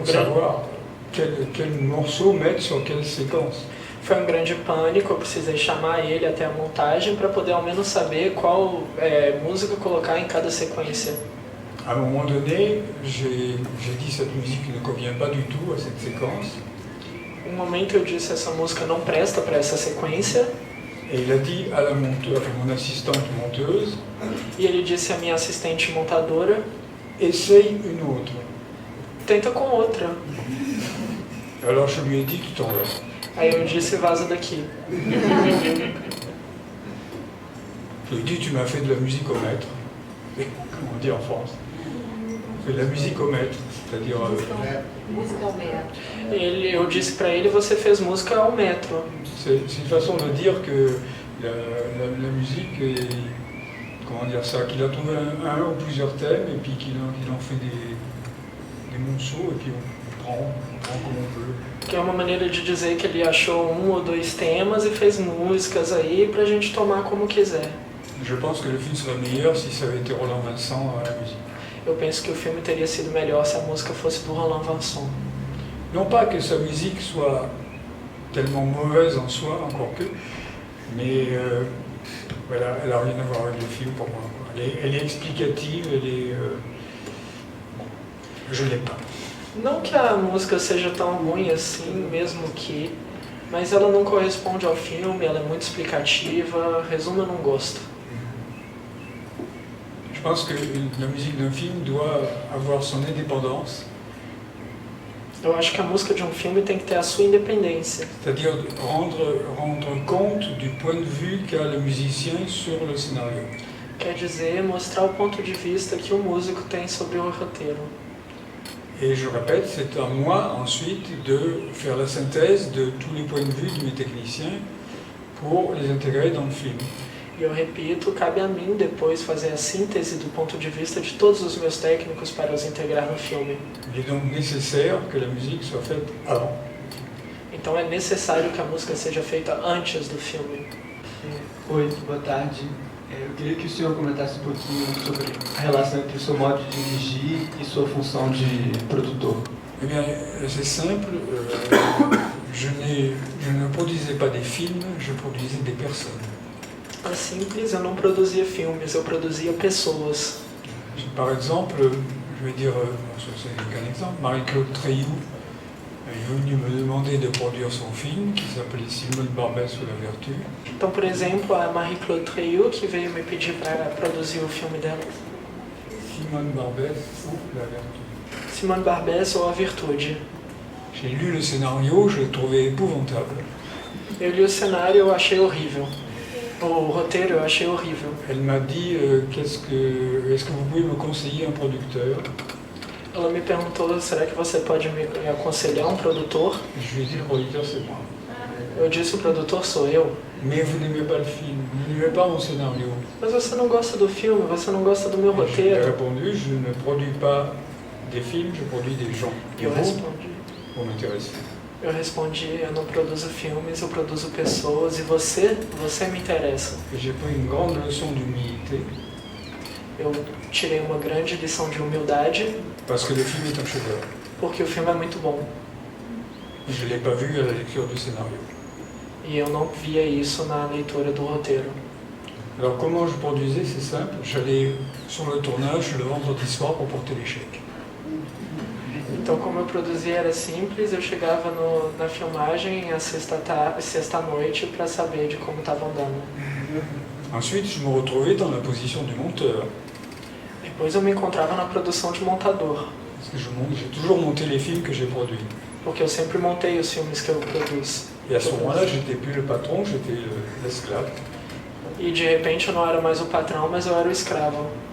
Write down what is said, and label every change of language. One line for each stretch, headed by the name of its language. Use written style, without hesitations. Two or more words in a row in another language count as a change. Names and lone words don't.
Portuguese: Foi
French: pour savoir quel morceau mettre sur quelle séquence.
Portuguese: Foi um grande pânico, eu precisei chamar ele até a montagem para poder ao menos saber qual música colocar em cada sequência.
French: À un moment donné, j'ai dit cette musique ne convient pas du tout à cette séquence.
Portuguese: Em um momento eu disse essa música não presta para essa sequência.
French: Et il a dit à la monteuse, à mon assistante monteuse,
Portuguese: E ele disse à minha assistente montadora,
French: essaye une autre.
Portuguese: tenta com outra.
French: Alors je lui ai dit, tu t'en vas.
Portuguese: Aí eu disse, vaza daqui.
French: Je lui ai dit, tu m'as fait de la musique au mètre. Comment on dit en France? On fait de la musique au mètre, c'est-à-dire...
Portuguese: Música ao metro. Eu disse para ele, você fez música ao metro.
French: c'est une façon de dire que la musique est... Comment dire ça? Qu'il a trouvé un ou plusieurs thèmes et puis qu'il en fait des morceaux et puis on prend como on veut.
Portuguese: Que é uma maneira de dizer que ele achou um ou dois temas e fez músicas aí pra gente tomar como quiser.
French: Je pense que le film serait meilleur si ça avait été Roland Vincent à la musique.
Portuguese: Eu penso que o filme teria sido melhor se a música fosse do Roland Vincent.
French: Non pas que sa musique soit tellement mauvaise en soi, encore que, mais voilà, elle n'a rien à voir avec le film pour moi. Elle est explicative, elle est... bon, je ne l'aime pas.
Portuguese: Não que a música seja tão ruim assim, mesmo que, mas ela não corresponde ao filme, ela é muito explicativa, resumo, eu não gosto.
French: Je pense que la musique d'un film doit avoir son indépendance,
Portuguese: Eu acho que a música de um filme tem que ter a sua independência,
French: c'est-à-dire rendre compte du point de vue qu'a le musicien sur le scénario.
Portuguese: quer dizer, mostrar o ponto de vista que o músico tem sobre o roteiro.
French: Et je répète, c'est à moi ensuite de faire la synthèse de tous les points de vue de mes techniciens pour les intégrer dans le film.
Portuguese: E eu repito, cabe a mim depois fazer a síntese do ponto de vista de todos os meus técnicos para os integrar no filme.
French: Il est donc nécessaire que la musique soit faite avant.
Portuguese: Então é necessário que a música seja feita antes do filme. Oi, boa tarde. Eu queria que o senhor comentasse um pouquinho sobre a relação entre o seu modo de dirigir e sua função de produtor.
French: Eh bien, c'est simple, je ne produisais pas des films, je produisais des personnes.
Portuguese: É simples, eu não produzia filmes, eu produzia pessoas.
French: Par exemple, je vais dire, c'est qu'un exemple, Marie-Claude Treilloux est venue me demander de produire son film qui s'appelait Simone Barbès ou la Vertu.
Portuguese: Então, por exemplo, a Marie-Claude Treilloux, que veio me pedir para produzir o filme dela.
French: Simone Barbès ou la Vertu.
Portuguese: Simone Barbès ou A Virtude.
French: J'ai lu le scénario, je l'ai trouvé épouvantable.
Portuguese: Eu li o cenário e eu achei horrível. O roteiro eu achei horrível.
French: Elle m'a dit, est-ce que vous pouvez me conseiller un producteur?
Portuguese: Ela me perguntou, será que você pode me aconselhar um produtor?
French: Je lui ai dit, le producteur c'est moi.
Portuguese: Eu disse, o produtor sou eu.
French: Mais vous n'aimez pas le film, vous n'aimez pas mon scénario.
Portuguese: Mas você não gosta do filme, você não gosta do meu
French: Je lui ai
Portuguese: roteiro.
French: répondu, je ne produis pas des films, je produis des gens.
Portuguese: E eu
French: Vous m'intéressez.
Portuguese: respondi, eu não produzo filmes, eu produzo pessoas. E você me interessa.
French: Et j'ai pris une grande leçon d'humilité,
Portuguese: Eu tirei uma grande lição de humildade,
French: parce que le film est un chef-d'œuvre.
Portuguese: porque o filme é muito bom.
French: Je ne l'ai pas vu à la lecture du scénario.
Portuguese: E eu não via isso na leitura do roteiro.
French: Alors comment je produisais, c'est simple, j'allais sur le tournage le vendredi soir pour porter les chèques.
Portuguese: Então, como eu produzia era simples, eu chegava na filmagem à sexta-noite para saber de como estava andando.
French: Ensuite, je me retrouvais dans la position du monteur,
Portuguese: Depois eu me encontrava na produção de montador,
French: parce que j'ai toujours monté les films que j'ai produits.
Portuguese: porque eu sempre montei os filmes que eu produzo.
French: Et à ce moment-là, j'étais plus le patron, j'étais l'esclave.
Portuguese: E de repente eu não era mais o patrão, mas eu era o escravo.